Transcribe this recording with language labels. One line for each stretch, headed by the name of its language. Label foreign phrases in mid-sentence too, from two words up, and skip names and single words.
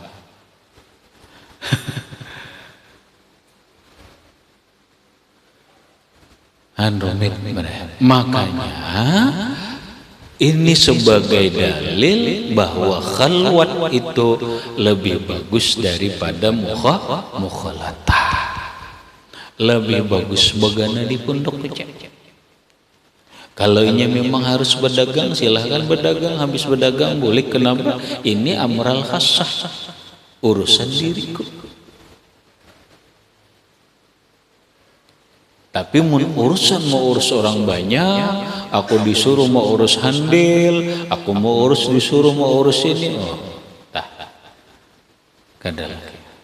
Indonesian: Makanya ini sebagai dalil bahwa khalwat itu lebih bagus daripada mukhalatah.
Banjar: Lebih bagus begana di pondok kecil.
Indonesian: Kalau ini memang harus berdagang, silahkan berdagang. Habis berdagang boleh. Kenapa? Ini
Arabic: أمر الخاصة,
Indonesian: urusan diriku.
Banjar: Tapi urusan mau urus orang banyak, aku disuruh mau urus handil, aku mau urus disuruh mau urus ini, kada lagi.